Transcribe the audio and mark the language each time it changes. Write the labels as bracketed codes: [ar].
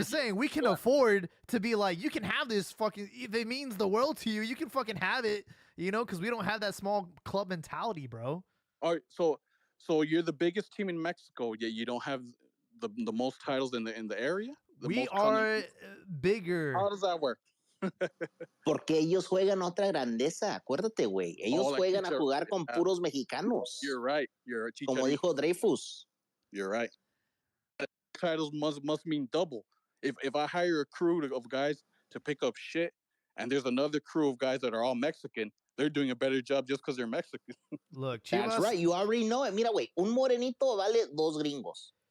[en] just saying, we can afford to be like, you can have this fucking, if it means the world to you, you can fucking have it, because we don't have that small club mentality, bro. All right, so you're the biggest team in Mexico, yet you don't have the most titles in the area? We are bigger. How does that work? [es] Porque ellos juegan otra grandeza, acuérdate, güey. Ellos juegan a jugar con puros mexicanos. [en] You're right. [es] Como dijo Dreyfus. [en] You're right. Titles must mean double. If I hire a crew of guys to pick up shit, and there's another crew of guys that are all Mexican, they're doing a better job just because they're Mexican. Look, Chivas, that's right. You already know it. [es] Mira, güey, un morenito vale dos gringos.